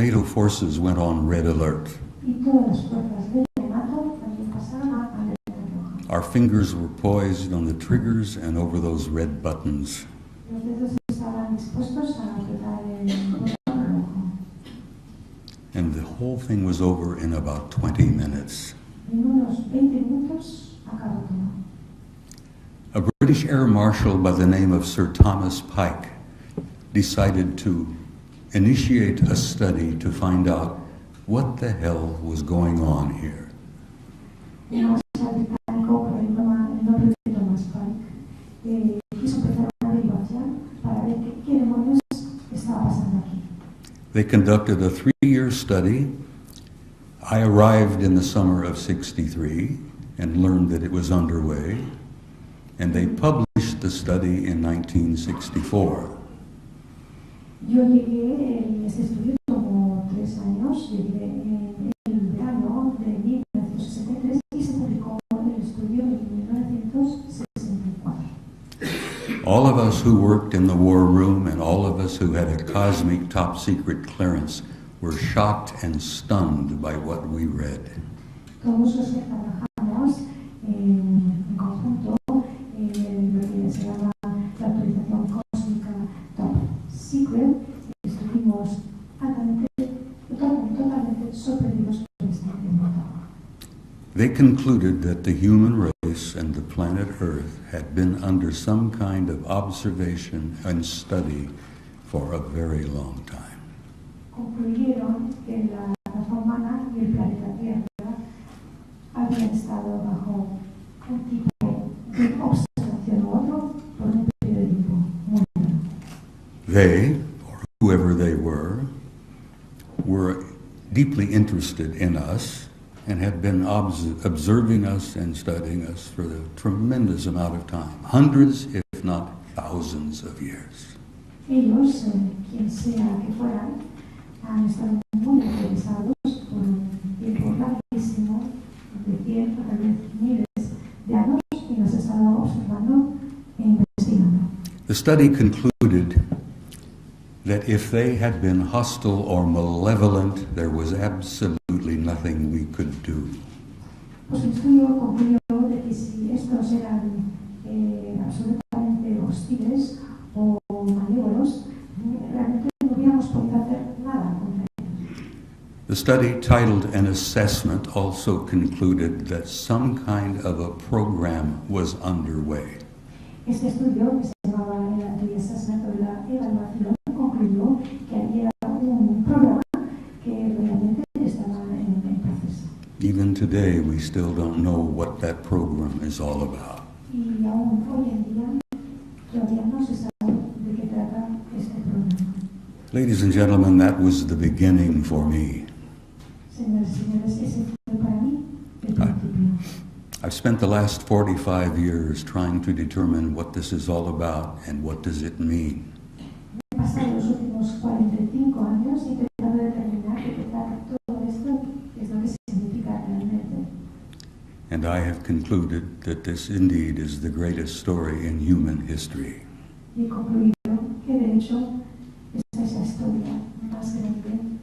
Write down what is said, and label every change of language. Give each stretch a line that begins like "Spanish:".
English: forces went on red alert.
Spanish: Y todas las fuerzas del NATO también pasaron a alerta roja.
English: Our fingers were poised on the triggers and over those red buttons.
Spanish: Los dedos estaban dispuestos a apretar el botón rojo.
English: And the whole thing was over in about 20 minutes.
Spanish: En unos 20 minutos acabó todo.
English: A British Air Marshal by the name of Sir Thomas Pike decided to initiate a study to find out what the hell was going on here.
Spanish: Un oficial británico por el nombre de Thomas Pike quiso empezar una averiguación para ver qué demonios estaba pasando aquí.
English: They conducted a 3-year study. I arrived in the summer of '63 and learned that it was underway, and they published the study in 1964.
Spanish: Yo llegué en este estudio como 3 años, llegué en el verano de 1963 y se publicó el estudio en 1964.
English: All of us who worked in the war room and all of us who had a cosmic top secret clearance were shocked and stunned by what we read.
Spanish: Todos los que trabajamos en conjunto en lo que se llama la autorización cósmica top secret, estuvimos totalmente sorprendidos por este evento.
English: They concluded that the human race and the planet Earth had been under some kind of observation and study for a very long time.
Spanish: Concluyeron que la raza humana y el planeta Tierra habían estado bajo un tipo de observación u otro por un periodo de tiempo muy largo.
English: They, or whoever they were deeply interested in us and had been observing us and studying us for a tremendous amount of time, hundreds, if not thousands of years.
Spanish: Ellos, quien sea que fueran, han estado muy interesados por un tiempo larguísimo, de 100 o tal vez miles de años, y nos han estado observando e investigando.
English: The study concluded that if they had been hostile or malevolent, there was absolutely nothing we could do.
Spanish: Pues el estudio concluyó de que si estos eran absolutamente hostiles o malévolos, realmente no hubiéramos podido hacer nada contra ellos.
English: The study, titled An Assessment, also concluded that some kind of a program was underway.
Spanish: Este estudio, que se llamaba el assessment o la evaluación, concluyó que había un programa que realmente estaba en proceso.
English: Even today, we still don't know what that program is all about.
Spanish: Y aún hoy en día todavía no se sabe de qué trata este programa.
English: Ladies and gentlemen, that was the beginning for me.
Spanish: Señoras y señores, ese fue para mí el principio.
English: I've spent the last 45 years trying to determine what this is all about and what does it mean.
Spanish: He pasado los últimos 45 años intentando determinar de qué trata todo esto, qué es lo que significa realmente.
English: And I have concluded that this indeed is the greatest story in human history.
Spanish: Y he concluido que de hecho esta es la historia más grande.